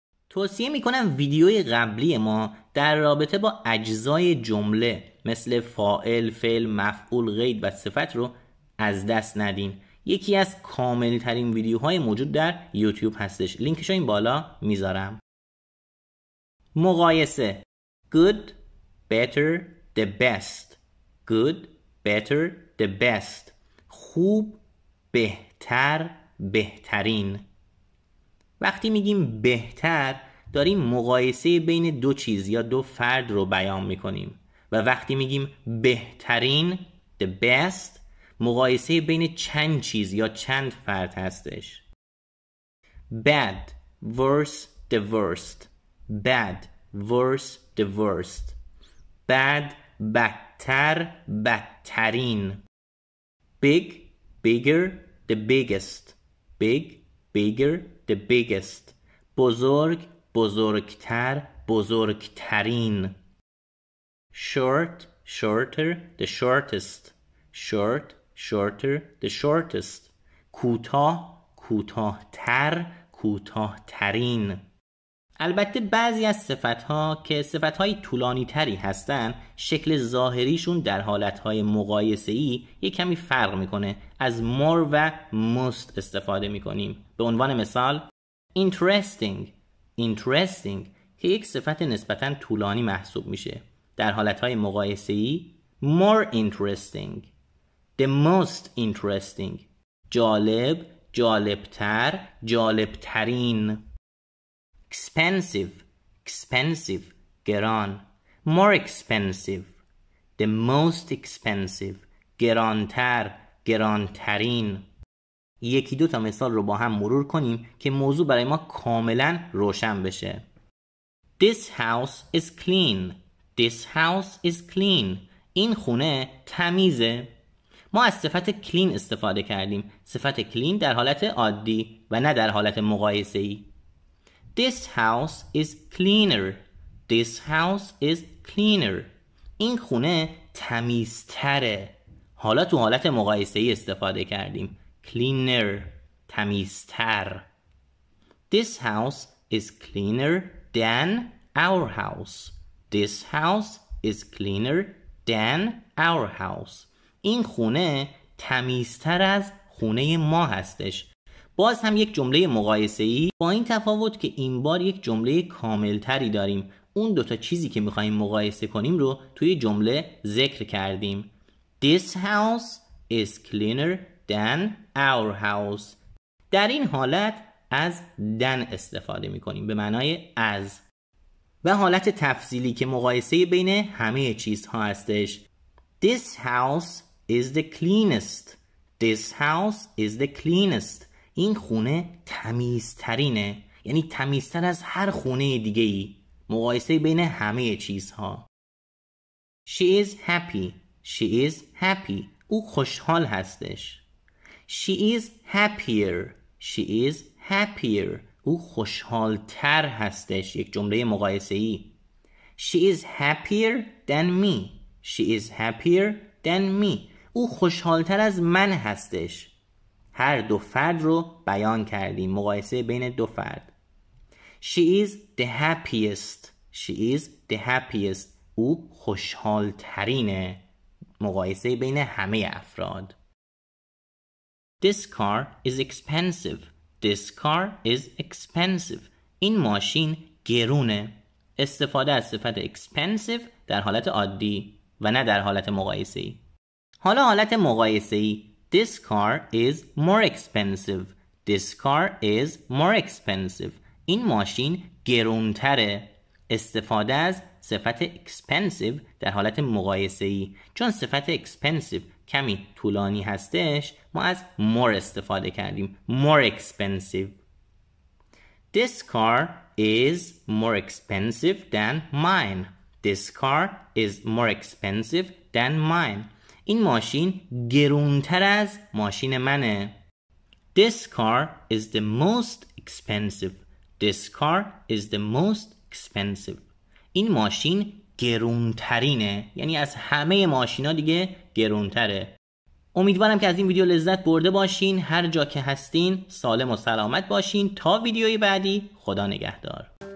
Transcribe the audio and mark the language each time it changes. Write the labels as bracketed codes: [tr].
[fa] توصیه میکنم ویدیوی قبلی ما در رابطه با اجزای جمله مثل فاعل، فعل، مفعول، قید و صفت رو از دست ندین. یکی از کامل ترین ویدیوهای موجود در یوتیوب هستش. لینکش رو این بالا میذارم. [en] مقایسه good, better, the best. good, better, the best. [fa] خوب، بهتر، بهترین. وقتی میگیم بهتر داریم مقایسه بین 2 چیز یا 2 فرد رو بیان میکنیم و وقتی میگیم بهترین the best مقایسه بین چند چیز یا چند فرد هستش. [en] bad worse the worst. bad worse the worst. [fa] bad بدتر بدترین. [en] big bigger the biggest. big bigger the biggest. [fa] بزرگ بزرگتر بزرگترین. [en] short shorter the shortest. short shorter the shortest. [fa] کوتاه کوتاهتر کوتاهترین. البته بعضی از صفتها که صفتهای طولانی تری هستن شکل ظاهریشون در حالتهای مقایسه‌ای یک کمی فرق میکنه. از more و most استفاده میکنیم. به عنوان مثال interesting interesting که یک صفت نسبتاً طولانی محسوب میشه. در حالتهای مقایسه‌ای [en] more interesting the most interesting. [fa] جالب جالبتر جالبترین. [en] expensive expensive گران. more expensive the most expensive [fa] گرانتر گرانترین. 1-2 تا مثال رو با هم مرور کنیم که موضوع برای ما کاملا روشن بشه. [en] This house is clean. This house is clean. [fa] این خونه تمیزه. ما از صفت clean استفاده کردیم. صفت clean در حالت عادی و نه در حالت مقایسه‌ای. [en] This house is cleaner. This house is cleaner. [fa] این خونه تمیزتره. حالا تو حالت مقایسه‌ای استفاده کردیم. cleaner تمیزتر. [en] This house is cleaner than our house. This house is cleaner than our house. [fa] این خونه تمیزتر از خونه ما هستش. باز هم یک جمله مقایسه‌ای با این تفاوت که این بار یک جمله کاملتری داریم. اون 2 تا چیزی که می‌خوایم مقایسه کنیم رو توی جمله ذکر کردیم. [en] This house is cleaner than our house. [fa] در این حالت از than استفاده می‌کنیم به معنای از. و حالت تفضیلی که مقایسه بین همه چیزها هستش. [en] This house is the cleanest. This house is the cleanest. [fa] این خونه تمیزترینه، یعنی تمیزتر از هر خونه دیگه ای. مقایسه بین همه چیزها. [en] She is happy. She is happy. [fa] او خوشحال هستش. [en] She is happier. She is happier. [fa] او خوشحالتر هستش. یک جمله مقایسه ای. [en] She is happier than me. She is happier than me. [fa] او خوشحالتر از من هستش. هر دو فرد رو بیان کردیم. مقایسه بین دو فرد. [en] She is the happiest. She is the happiest. [fa] او خوشحالترینه. مقایسه بین همه افراد. [en] This car is expensive. This car is expensive. [fa] این ماشین گرونه. استفاده از صفت expensive در حالت عادی و نه در حالت مقایسه‌ای. حالا حالت مقایسه‌ای. [en] This car is more expensive. This car is more expensive. [fa] این ماشین گرونتره. استفاده از صفت expensive در حالت مقایسه‌ای. چون صفت expensive کمی طولانی هستش، ما از more استفاده کردیم. [en] More expensive. This car is more expensive than mine. This car is more expensive than mine. [fa] این ماشین گرونتر از ماشین منه. [en] This car is the most expensive. This car is the most expensive. [fa] این ماشین گرونترینه، یعنی از همه ماشینا دیگه گرونتره. امیدوارم که از این ویدیو لذت برده باشین. هر جا که هستین سالم و سلامت باشین. تا ویدیوی بعدی، خدا نگهدار.